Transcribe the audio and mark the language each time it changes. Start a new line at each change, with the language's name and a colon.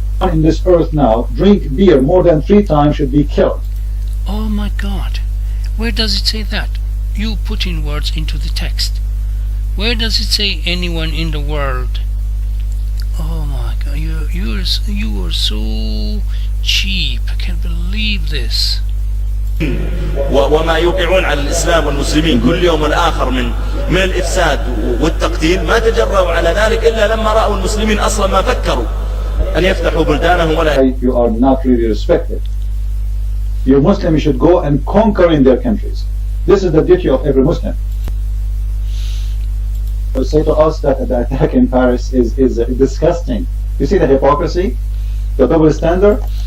English: in this earth now drink beer more than 3 times should be killed. Oh my God. Where does it say that? You putting words into the text. Where does it say anyone in the world? Oh my God, you are so cheap. I can't believe this.
Arabic: وما يوقعون على الإسلام والمسلمين كل يوم آخر من الإفساد والتقتيل، ما تجرؤوا على ذلك إلا لما رأوا المسلمين أصلا ما فكروا أن يفتحوا بلدانهم ولا.
English: You are not really respected. You're Muslim, you should go and conquer in their countries. This is the duty of every Muslim. To say to us that the attack in Paris is disgusting. You see the hypocrisy? The double standard?